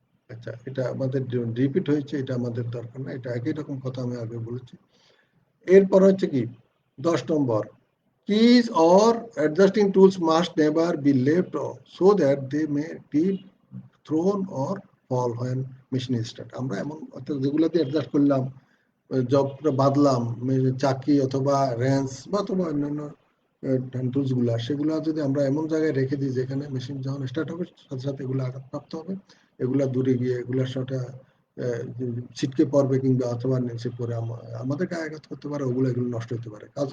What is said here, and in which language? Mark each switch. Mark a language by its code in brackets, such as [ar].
[bn] আচ্ছা, এটা আমাদের রিপিট হয়েছে, এটা আমাদের দরকার না, এটা একই রকম কথা আমি আগে বলেছি। এরপর হচ্ছে কি 10 নম্বর, [en] keys or adjusting tools must never be left so that they may be thrown or fall when machine is start. [bn] আমরা এমন যেগুলো দিয়ে অ্যাডজাস্ট করলাম, জবটা বাঁধলাম, চাকি অথবা রেঞ্চ বা অথবা অন্যান্য টুলস গুলা, সেগুলা যদি আমরা এমন জায়গায় রেখে দিই যেখানে মেশিন যখন স্টার্ট হবে সাথে সাথে এগুলো আঘাতপ্রাপ্ত হবে, এগুলা দূরে গিয়ে এগুলার সাথে ছিটকে পড়বে কিংবা অথবা নিচে পড়ে আমাদের গায়ে আঘাত করতে পারে, এগুলো নষ্ট হতে পারে।